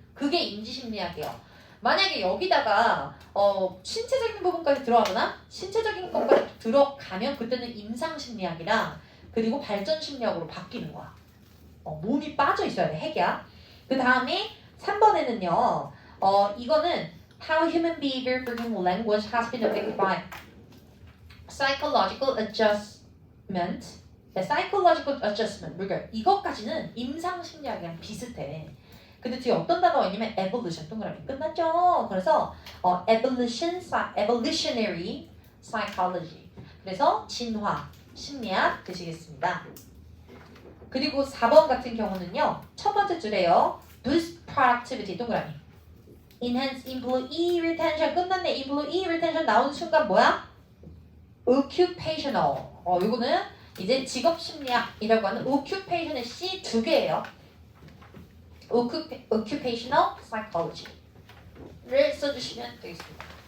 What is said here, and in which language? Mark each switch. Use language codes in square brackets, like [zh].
[ko] 그게 인지심리학이에요. 만약에 여기다가 신체적인 부분까지 들어가거나 신체적인 것까지 들어가면 그때는 임상심리학이랑 그리고 발전심리학으로 바뀌는 거야. 몸이 빠져 있어야 돼. 핵이야. 그 다음에 3번에는요. 이거는 [en] how human behavior, for example, language has been affected by psychological adjustment. psychological adjustment. [ko] 그러니까 이것까지는 임상심리학이랑 비슷해. 근데 뒤에 어떤 단어가 있냐면 [en] evolution. [ko] 동그라미 끝났죠? [en] 그래서 evolutionary psychology. [ko] 그래서 진화, 심리학 되시겠습니다. 그리고 4번 같은 경우는요. 첫 번째 줄에요. [en] boost productivity. [ko] 동그라미. [en] enhance employee retention. [ko] 끝났네. [en] employee retention [ko] 나오는 순간 뭐야? [en] occupational. [ko] 요거는 이제 직업심리학이라고 하는 occupation의 C 2개예요. occupational psychology를 써주시면 되겠습니다.